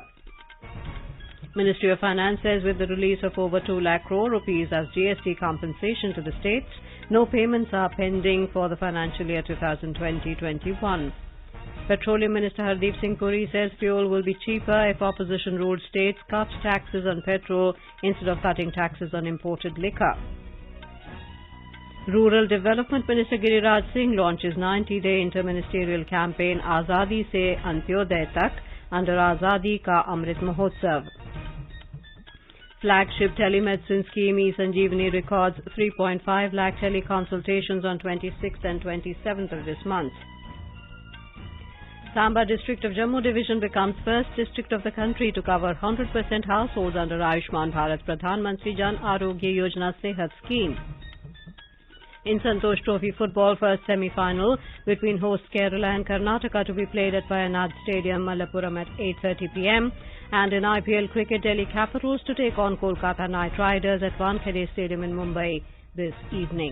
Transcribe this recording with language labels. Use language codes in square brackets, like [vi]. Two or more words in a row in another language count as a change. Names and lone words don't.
[en] Ministry of Finance says with the release of over 2 lakh crore rupees as GST compensation to the states, no payments are pending for the financial year 2020-21. Petroleum Minister Hardeep Singh Puri says fuel will be cheaper if opposition-ruled states cut taxes on petrol instead of cutting taxes on imported liquor. Rural Development Minister Giriraj Singh launches 90-day interministerial campaign Azadi Se Antyodaya Tak under Azadi Ka Amrit Mahotsav. Flagship telemedicine scheme E-Sanjeevani records 3.5 lakh teleconsultations on 26th and 27th of this month. Samba district of Jammu division becomes first district of the country to cover 100% households under Ayushman Bharat Pradhan Mantri Jan Arogya Yojana Sehat scheme. In Santosh Trophy football, first semi-final between host Kerala and Karnataka to be played at Wayanad Stadium, Malappuram at 8:30 p.m. And in IPL cricket, Delhi Capitals to take on Kolkata Knight Riders at Wankhede Stadium in Mumbai this evening.